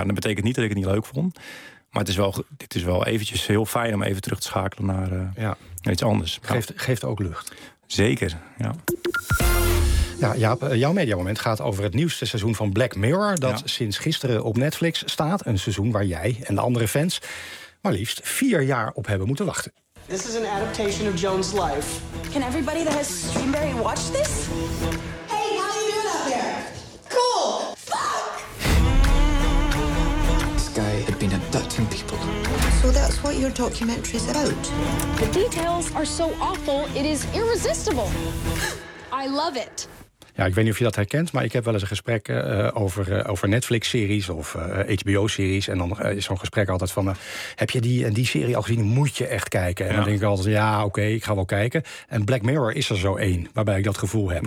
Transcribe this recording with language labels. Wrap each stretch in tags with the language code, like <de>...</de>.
<nl>En dat betekent niet dat ik het niet leuk vond. Maar het is wel, eventjes heel fijn om even terug te schakelen naar iets anders. Geeft ook lucht. Zeker, ja. Ja, Jaap, jouw mediamoment gaat over het nieuwste seizoen van Black Mirror dat sinds gisteren op Netflix staat. Een seizoen waar jij en de andere fans maar liefst 4 jaar op hebben moeten wachten.</nl> <en>This is an adaptation of Joan's life. Can everybody that has Streamberry watch this? Hey, how are you doing up there? Cool! Fuck! This guy had been abducting people. So Well, that's what your documentary is about. The details are so awful, it is irresistible. I love it.</en> <nl>Ja, ik weet niet of je dat herkent, maar ik heb wel eens een gesprek over Netflix-series of HBO-series. En dan is zo'n gesprek altijd van, heb je die en die serie al gezien? Moet je echt kijken? En ja. Dan denk ik altijd, ja, oké, ik ga wel kijken. En Black Mirror is er zo één, waarbij ik dat gevoel heb.</nl>